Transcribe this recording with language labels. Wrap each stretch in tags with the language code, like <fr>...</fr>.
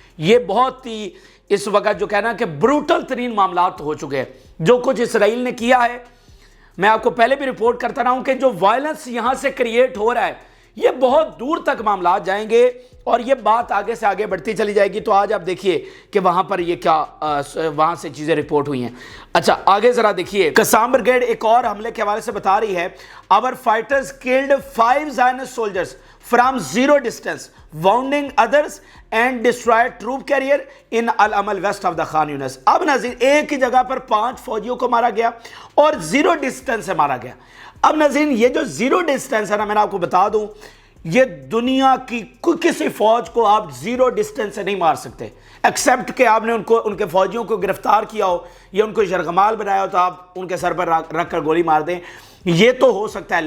<ur>یہ بہت ہی اس وقت جو کہنا کہ بروٹل ترین معاملات ہو چکے ہیں جو کچھ اسرائیل نے کیا ہے. میں آپ کو پہلے بھی رپورٹ کرتا رہا ہوں کہ جو وائلنس یہاں سے کریٹ ہو رہا ہے یہ بہت دور تک معاملات جائیں گے، اور یہ بات آگے سے آگے بڑھتی چلی جائے گی. تو آج آپ دیکھیے کہ وہاں پر یہ کیا وہاں سے چیزیں رپورٹ ہوئی ہیں. اچھا آگے ذرا دیکھیے، قسام بریگیڈ ایک اور حملے کے حوالے سے بتا رہی ہے،</ur> <en>our fighters killed 5 Zionist soldiers from zero distance, wounding others and destroyed troop carrier in Al-Amal west of the Khan Yunis.</en> <ur>اب ناظرین ایک ہی جگہ پر 5 فوجیوں کو مارا گیا اور زیرو ڈسٹنس سے مارا گیا. اب ناظرین یہ جو زیرو ڈسٹنس ہے نا، میں آپ کو بتا دوں یہ دنیا کی کسی فوج کو آپ زیرو ڈسٹنس سے نہیں مار سکتے، ایکسیپٹ کہ آپ نے ان کے فوجیوں کو گرفتار کیا ہو یا ان کو یرغمال بنایا ہو تو آپ ان کے سر پر رکھ کر گولی مار دیں، یہ تو ہو سکتا ہے.</ur>